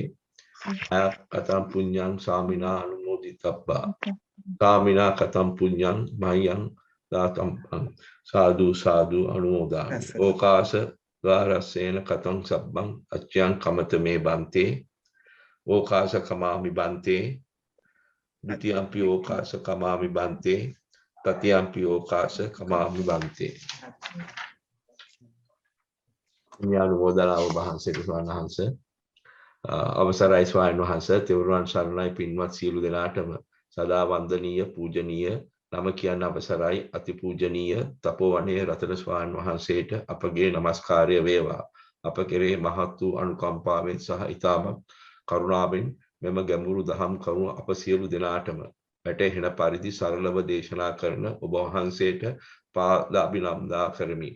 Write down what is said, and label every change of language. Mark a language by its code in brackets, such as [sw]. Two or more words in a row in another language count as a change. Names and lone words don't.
[pi] කතං පුඤ්ඤං සාමිනා අනුමෝදිතබ්බා සාමිනා කතං පුඤ්ඤං මයං දාතං සාදු සාදු අනුමෝදාමි ඕකාස ද්වාරස්සේන කතං සබ්බං අච්ඡං කමත මේ බන්තේ ඕකාස කමාමි බන්තේ ဒ ුතියම්පි ඕකාස කමාමි බන්තේ තතියම්පි ඕකාස කමාමි බන්තේ. [si] ඥානෝදනාව වහන්සේට ස්වාමීන් වහන්සේ අවසරයි ස්වාමීන් වහන්සේ තෙරුවන් සරණයි පින්වත් සියලු දෙනාටම සදා වන්දනීය පූජනීය නම කියන්න අවසරයි අතිපූජනීය තපෝවනයේ රතන ස්වාමීන් වහන්සේට අපගේ নমස්කාරය වේවා. අප කෙරෙහි මහත් වූ අනුකම්පාවෙන් සහ ඊටමත් කරුණාවෙන් මෙම ගැඹුරු දහම් කරුණ අප සියලු දෙනාටම වැටහෙන පරිදි සරලව දේශනා කරන ඔබ වහන්සේට පාදාභිනන්දනා කරමි.